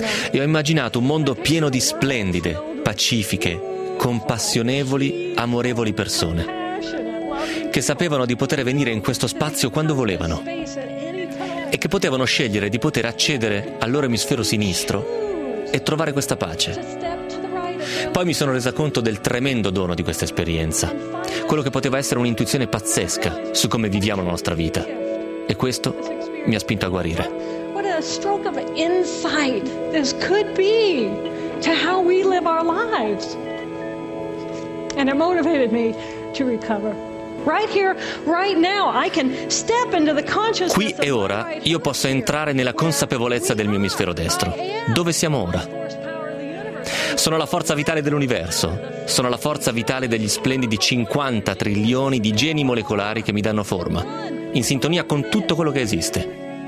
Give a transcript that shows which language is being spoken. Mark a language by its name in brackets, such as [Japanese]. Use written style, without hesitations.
[Italian] E ho immaginato un mondo pieno di splendide, pacifiche, compassionevoli, amorevoli persone che sapevano di poter venire in questo spazio quando volevano e che potevano scegliere di poter accedere al loro emisfero sinistro e trovare questa pace. Poi mi sono resa conto del tremendo dono di questa esperienza, quello che poteva essere un'intuizione pazzesca su come viviamo la nostra vita, e questo mi ha spinto a guarire. [English] What a stroke of insight this could be to how we live our lives, and it motivated me to recover. Right here, right now, I can step into the consciousness. [Italian] Qui e ora io posso entrare nella consapevolezza del mio emisfero destro. Dove siamo ora? Sono la forza vitale dell'universo. Sono la forza vitale degli splendidi 50 trilioni di geni molecolari che mi danno forma, in sintonia con tutto quello che esiste.